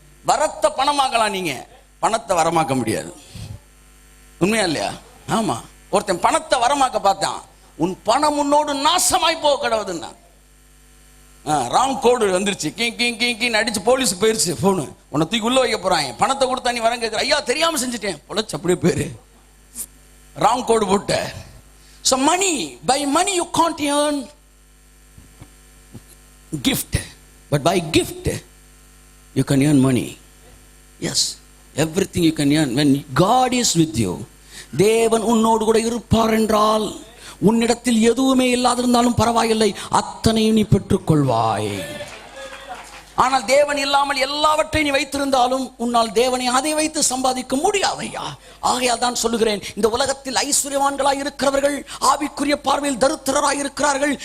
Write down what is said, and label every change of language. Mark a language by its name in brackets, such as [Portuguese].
[Tamil] வரத்தை பணமாக்கலாம், நீங்க பணத்தை வரமாக்க முடியாது. உண்மையா இல்லையா? ஆமா. ஒருத்தன் பணத்தை வரமாக்க பார்த்தான், உன் பணம் உன்னோடு நாசமாய் போக கடவுதுன்னா. ராங் கோடு வந்துருச்சு, கிங் அடிச்சு போலீஸுக்கு போயிருச்சு போனு, உன்னை தூக்கி உள்ள வைக்க போறாங்க. பணத்தை கொடுத்தா நீ வரங்க கேட்குற, ஐயா தெரியாம செஞ்சுட்டேன், பொழைச்சு அப்படியே பேரு. ராங் கோடு போட்ட. [English] So money, by money you can't earn gift, but by gift you can earn money. Yes, everything you can earn when God is with you. [Tamil] தேவன் உன்னோடு கூட இருப்பார் என்றால் உன்னிடத்தில் எதுவுமே இல்லாதிருந்தாலும் பரவாயில்லை, அத்தனையும் நீ பெற்றுக்கொள்வாய். ஆனால் தேவன் இல்லாமல் எல்லாவற்றையும் நீ வைத்திருந்தாலும் உன்னால் தேவனை அதை வைத்து சம்பாதிக்க முடியாதையா. ஆகையால் தான் சொல்லுகிறேன், இந்த உலகத்தில் ஐஸ்வர்யவான்களாய் இருக்கிறவர்கள் ஆவிக்குரிய பார்வையில் தரித்திரராய் இருக்கிறார்கள்.